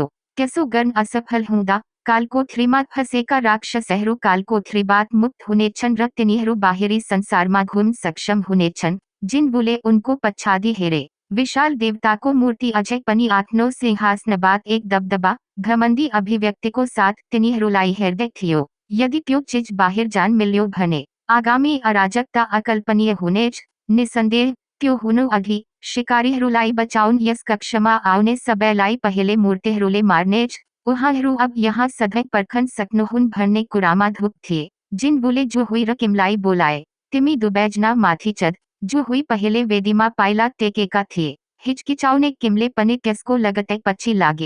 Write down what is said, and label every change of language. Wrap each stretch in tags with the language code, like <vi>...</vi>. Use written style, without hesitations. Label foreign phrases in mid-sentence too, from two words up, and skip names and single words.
<ne>त्यसो गर्न असफल हुँदा कालकोठरीमा फँसेका राक्षसहरू कालकोठरीबाट मुक्त हुनेछन् र तिनीहरू बाहिरी संसारमा घुम्न सक्षम हुनेछन्। जिनबुले उनको पछाडि हेरे। विशाल देवताको मूर्ति अझै पनि आफ्नो सिंहासनबाट एक दबदबा, घमण्डी अभिव्यक्तिको साथ तिनीहरूलाई हेर्दै थियो। यदि त्यो चिज बाहिर जान मिल्यो भने आगामी अराजकता अकल्पनीय होने ज निसंदेह त्यो हुनु अघि शिकारीहरूलाई बचाउन यस कक्षमा आउने सबैलाई पहिले मूर्तिहरूले मार्ने ज उहाँहरू अब यहाँ सधैँ पर्खन सक्नुहुन् भन्ने कुरामा धुप थिए। जिनबुले जुहुई र किमलाई बोलाए। तिमी दुवैजना माथि चढ। जुहुई पहिले वेदीमा पाइला टेकेका थिए। हिचकिचाउने किमले पनि त्यसको लगतै पछि लागे।</ne>